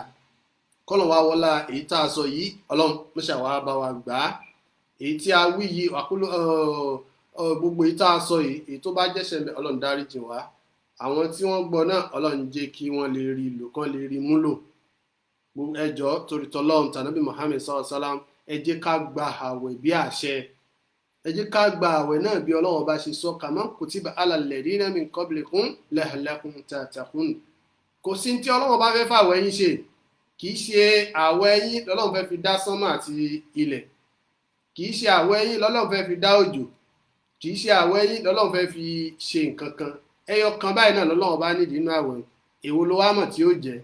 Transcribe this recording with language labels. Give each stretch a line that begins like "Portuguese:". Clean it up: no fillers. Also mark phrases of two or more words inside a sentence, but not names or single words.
Yoruba: Kọ́lọ́run wá wọlá èyí tá a sọ yìí, Ọlọ́run ló ṣàwá bá wa gbà á. Èyí tí a wí yìí, gbogbo èyí tá a sọ yìí, èyí tó bá jẹ́ṣẹ̀ ńbẹ̀, Ọlọ́run dáríjì wá. Àwọn tí wọ́n gbọ́ náà, Ọlọ́run jẹ́ kí wọ́n lè rí lò, kán lè rí múlò. Ẹ jọ̀ọ́ torí t'Ọlọ́run tànábì Muhammad
Arabic: صلى الله عليه وسلم,
Yoruba: ẹ jẹ́ ká gba àwẹ̀ bí àṣẹ. Ẹ jẹ́ ká gba àwẹ̀ náà bí Ọlọ́run bá ṣe sọ,
Arabic: كما كتب على الذين من قبلكم لعلكم تتقون.
Yoruba: Kò sí tí Ọlọ́run bá fẹ́ fàwẹ̀ yín ṣe, kì í ṣe àwẹ̀ yín lọ́lọ́run fẹ́ fi dá sánmà àti ilẹ̀, kì í ṣe àwẹ̀ yín lọ́lọ́run fẹ́ fi dá òjò, kì í ṣe àwẹ̀ yín lọ́lọ́run fẹ́ fi ṣe nǹkan kan. Ẹyọ kan báyìí náà lọ́lọ́run bá nídìí inú àwẹ̀. Èwo ló wá mọ̀ tí ó jẹ́?